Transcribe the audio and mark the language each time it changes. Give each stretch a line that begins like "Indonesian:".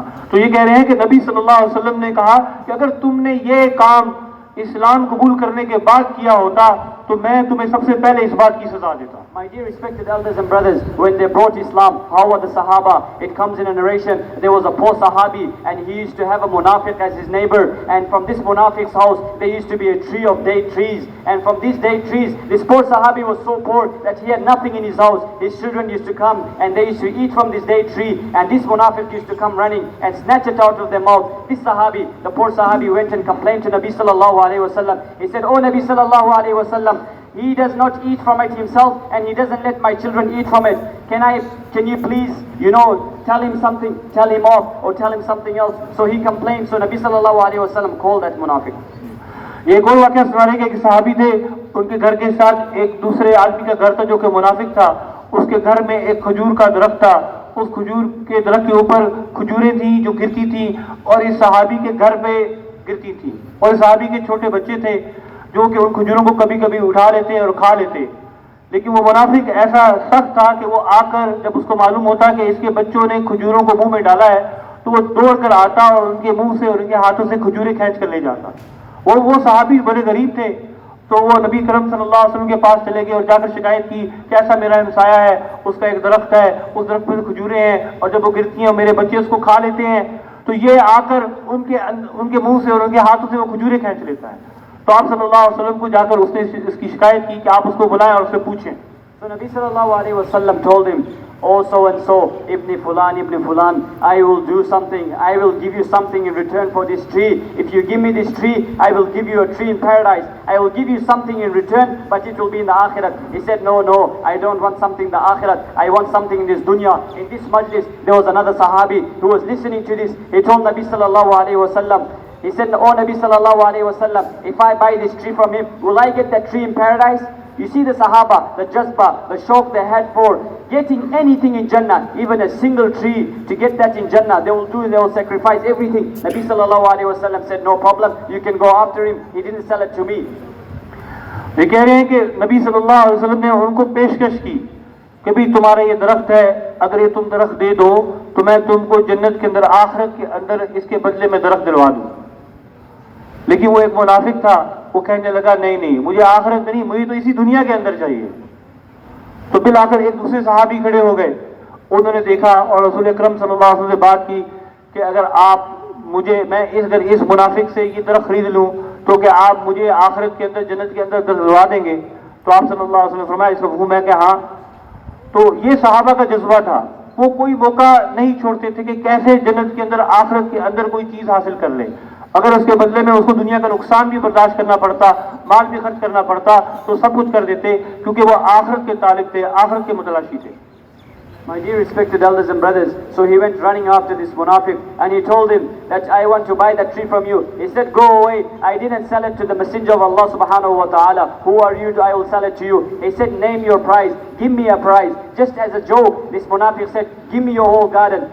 Hindi: तो ये कह रहे हैं कि नबी सल्लल्लाहु अलैहि वसल्लम ने कहा कि अगर तुमने ये काम इस्लाम कबूल करने के बाद किया होता तो मैं तुम्हें सबसे पहले इस बात की सजा देता.
English: My dear respected elders and brothers, when they brought Islam, how were the Sahaba? It comes in a narration, there was a poor Sahabi and he used to have a munafiq as his neighbor, and from this munafiq's house there used to be a tree of date trees, and from these date trees this poor Sahabi was so poor that he had nothing in his house. His children used to come and they used to eat from this date tree, and this munafiq used to come running and snatch it out of their mouth. This Sahabi, the poor Sahabi, went and complained to Nabi sallallahu alaihi wasallam. He said, "Oh Nabi sallallahu alaihi wasallam, he does not eat from it himself and he doesn't let my children eat from it. Can you please, tell him something, tell him off or tell him something else?" So he complained. So Nabi sallallahu alaihi wasallam called that munafiq.
Hindi: ये एक और वाक़या सुना रहे कि सहाबी थे, उनके घर के साथ एक दूसरे आदमी का घर था जो कि मुनाफिक था. उसके घर में एक खजूर का दरख्त था. उस खजूर के दरख्त के ऊपर खजूरें थी जो गिरती थी और इस सहाबी के घर पे गिरती थी. और इस सहाबी के छोटे बच्चे थे जो कि उन खजूरों को कभी कभी उठा लेते और खा लेते. लेकिन वो मुनाफिक ऐसा सख्त था कि वो आकर जब उसको मालूम होता कि इसके बच्चों ने खजूरों को मुंह में डाला है तो वो दौड़ कर आता और उनके मुंह से और उनके हाथों से खजूरें खींच कर ले जाता। और वो सहाबी बड़े गरीब थे, तो वो नबी करम सल्लल्लाहु अलैहि वसल्लम के पास चले गए और जाकर शिकायत की कि ऐसा मेरा हमसाया है, उसका एक दरख्त है, उस दरख्त पर खजूरें हैं और जब वो गिरती हैं और मेरे बच्चे उसको खा लेते हैं, तो ये आकर उनके मुंह से और उनके हाथों से वो खजूरें खींच लेता है। तो आप सल्लल्लाहु अलैहि वसल्लम को जाकर उसने इसकी शिकायत की कि आप उसको बुलाएं और उससे पूछें।
English: So Nabi sallallahu alayhi wa sallam told him, "Oh so and so, Ibn Fulan, I will do something, I will give you something in return for this tree. If you give me this tree, I will give you a tree in paradise. I will give you something in return, but it will be in the akhirat." He said, no, I don't want something in the akhirat, I want something in this dunya. In this majlis, there was another sahabi who was listening to this. He told Nabi sallallahu alayhi wa sallam, he said, "Oh Nabi sallallahu alayhi wa sallam, if I buy this tree from him, will I get that tree in paradise?" You see the Sahaba, the Jazba, the shauq they had for getting anything in Jannah, even a single tree, to get that in Jannah, they will sacrifice everything. Nabi sallallahu alayhi wa sallam said, no problem, you can go after him, he didn't sell it to me.
Hindi: ये कह रहे हैं कि नबी सल्लल्लाहु अलैहि वसल्लम ने उनको पेशकश की कि भाई तुम्हारा ये दरख्त है, अगर ये तुम दरख्त दे दो तो मैं तुमको जन्नत के अंदर, आखिरत के अंदर इसके बदले में दरख्त दिलवा दूँ। लेकिन वो एक मुनाफिक था, वो कहने लगा नहीं, मुझे आखिरत नहीं, मुझे तो इसी दुनिया के अंदर चाहिए। तो बिल आकर एक दूसरे सहाबी खड़े हो गए, उन्होंने देखा और रसूल अकरम सल्लल्लाहु अलैहि वसल्लम से बात की कि अगर आप मुझे, मैं इस मुनाफिक से ये दरख्त खरीद लूँ तो क्या आप मुझे आखिरत के अंदर, जन्नत के अंदर दिलवा देंगे? तो आप सल्लल्लाहु अलैहि वसल्लम ने फरमाया इसका हुक्म है कि हाँ। तो ये सहाबा का जज्बा था, वो कोई मौका नहीं छोड़ते थे कि कैसे जन्नत के अंदर, आखिरत के अंदर कोई चीज़ हासिल कर ले। अगर उसके बदले में उसको दुनिया का नुकसान भी बर्दाश्त करना पड़ता, माल भी खर्च करना पड़ता, तो सब कुछ कर देते, क्योंकि वो आखिरत के तालिब थे, आखिरत के मुतलाशी थे।
English: My dear respected elders and brothers, so he went running after this munafiq and he told him that I want to buy that tree from you. He said, go away, I didn't sell it to the messenger of Allah subhanahu wa ta'ala. Who are you? I will sell it to you. He said, name your price, give me a price. Just as a joke, this munafiq said, give me your whole garden.